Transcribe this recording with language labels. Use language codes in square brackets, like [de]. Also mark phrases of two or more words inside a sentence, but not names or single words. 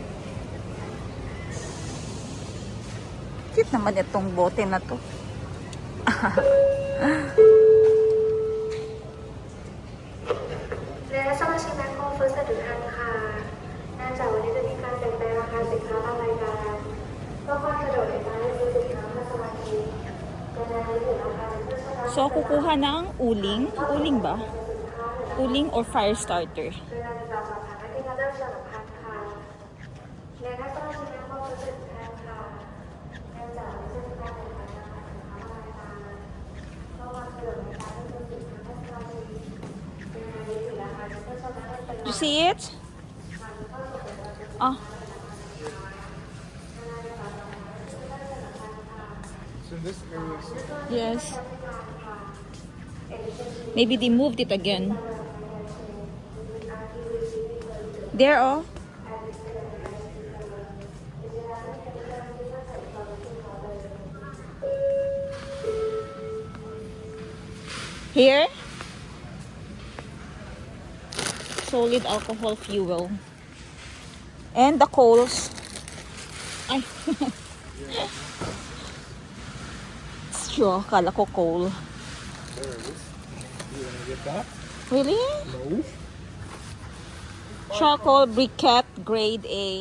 [tl] Cute naman itong bote na to. [th] ในรัศมีแมคโครเฟิร์สทุกท่านค่ะเนื่องจากวันนี้จะมีการเปลี่ยนแปลงราคาสินค้าบางรายการเพื่อความสะดวกในการเลือกซื้อสินค้าเพื่อสมาชิกการนำไปสู่ราคาเพื่อสมาชิก [tl] So, kukuha ng uling. Uling ba? Uling [en] or fire starter? [th] โดยการติดต่อสอบถามได้ที่เคาน์เตอร์ประชาสัมพันธ์ค่ะในรัศมีแมคโครเฟิร์สทุกท่านค่ะเนื่องจากวันนี้จะมีการเปลี่ยนแปลงราคาสินค้าบางรายการเพื่อความสะดวกในการเลือกซื้อสินค้าเพื่อสมาชิกการนำไปสู่ราคาเพื่อสมาชิก [en] You see it? Oh, So this is yes. Maybe they moved it again. There, oh. Here? Solid alcohol fuel. And the coals. Ay. [tl] Straw, kala ko coal. [en] there it is. You wanna get that? Really? No. Charcoal briquette grade A.